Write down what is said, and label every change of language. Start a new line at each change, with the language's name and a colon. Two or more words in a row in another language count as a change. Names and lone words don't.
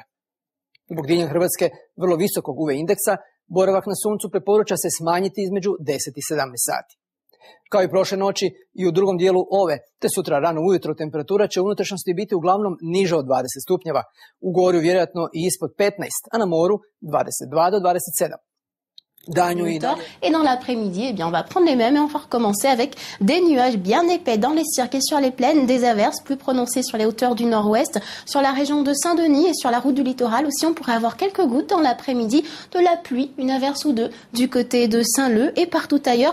Croatian: Zbog diljem Hrvatske vrlo visokog UV indeksa, boravak na suncu preporuča se smanjiti između 10 i 17 sati. Kao i prošle noći i u drugom dijelu ove, te sutra rano ujutro temperatura će u unutrašnjosti biti uglavnom niža od 20 stupnjeva, u gorju vjerojatno i ispod 15, a na moru 22 do 27.
French: Et dans l'après-midi, eh bien, on va prendre les mêmes et on va recommencer avec des nuages bien épais dans les cirques et sur les plaines, des averses plus prononcées sur les hauteurs du nord-ouest, sur la région de Saint-Denis et sur la route du littoral. Aussi, on pourrait avoir quelques gouttes dans l'après-midi, de la pluie, une averse ou deux du côté de Saint-Leu et partout ailleurs.